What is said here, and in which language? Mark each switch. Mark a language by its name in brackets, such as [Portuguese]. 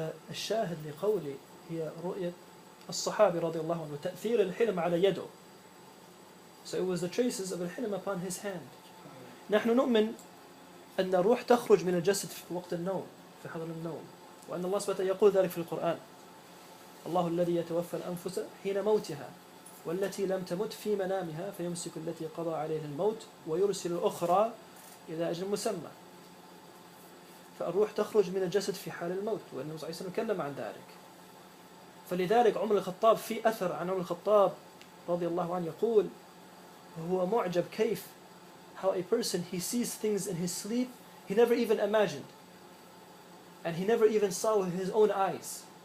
[Arabic] الشاهد لقولي هي رؤية الصحابي رضي الله عنه تأثير الحلم على يده. [English] So it was the traces of الحلم upon his hand. [Arabic] نحن نؤمن أن الروح تخرج من الجسد في وقت النوم في حضر النوم وأن الله سبحانه يقول ذلك في القرآن. الله الذي يتوفى الأنفس حين موتها والتي لم تمت في منامها فيمسك التي قضى عليها الموت ويرسل الأخرى إلى أجل مسمى. فالروح تخرج من الجسد في حال الموت والنبي صلى الله عليه وسلم تكلم عن ذلك. فلذلك عمر الخطاب في أثر عن عمر الخطاب رضي الله عنه يقول هو معجب كيف [English] how a person he sees things in his sleep he never even imagined and he never even saw with his own eyes.